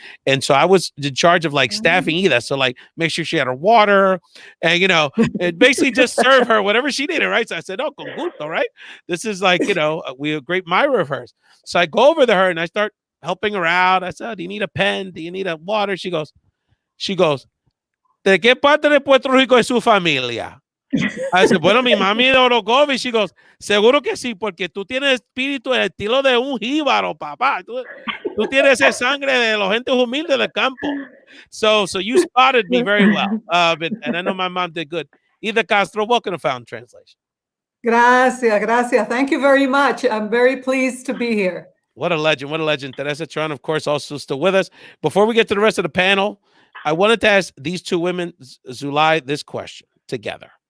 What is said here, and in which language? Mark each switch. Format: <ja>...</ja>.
<en>And so I was in charge of like staffing Ida. So like make sure she had her water and, you know, and basically just serve her whatever she needed, right? So I said, oh,</en> <es>con gusto,</es> <en>right? This is like, you know, we're a great admirer of hers. So I go over to her and I start helping her out. I said, oh, do you need a pen? Do you need a water? She goes,</en> <es>¿de qué parte de Puerto Rico es su familia? I said, bueno, mi mami de Orocovi.</es> <en>She goes,</en> <es>seguro que sí, porque tú tienes espíritu, el estilo de un jíbaro, papá. Tú tienes esa sangre de los gentes humildes del campo.</es> <en>So you spotted me very well. And I know my mom did good. Ida Castro, welcome to Found Translation. Gracias. Thank you very much. I'm very pleased to be here. What a legend. What a legend. Teresa Chaurand, of course, also still with us. Before we get to the rest of the panel, I wanted to ask these two women, Sulaih, this question together.</en>